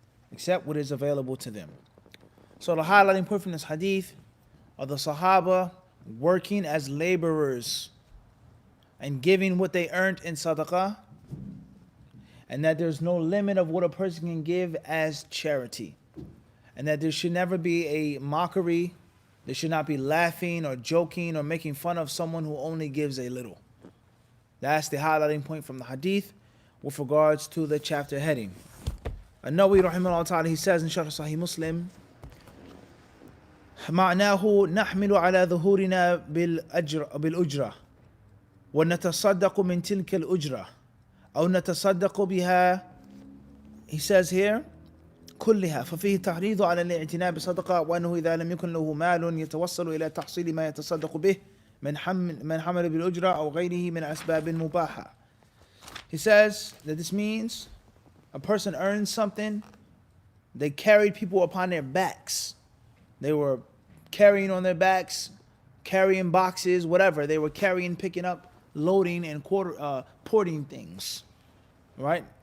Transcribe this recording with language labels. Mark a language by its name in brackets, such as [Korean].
[English] Except what is available to them. So the highlighting point from this hadith are the Sahaba working as laborers and giving what they earned in sadaqah, and that there's no limit of what a person can give as charity, and that there should never be a mockery, there should not be laughing or joking or making fun of someone who only gives a little. That's the highlighting point from the hadith with regards to the chapter heading. An-Nawawi rahimahullah ta'ala, he says in Sharh Sahih Muslim, [Arabic] معناه نحمل على ظهورنا بالأجرة ونتصدق من تلك الأجرة أو نتصدق بها. [English] He says here [Arabic] كلها ففيه تحريض على الاعتناء بصدقة وأنه إذا لم يكن له مال يتوصل إلى تحصيل ما يتصدق به من حمل بالأجرة أو غيره من أسباب مباحة. [English] He says that this means a person earns something, they carried people upon their backs. They were carrying on their backs, carrying boxes, whatever. They were carrying, picking up, loading, and porting things. Right?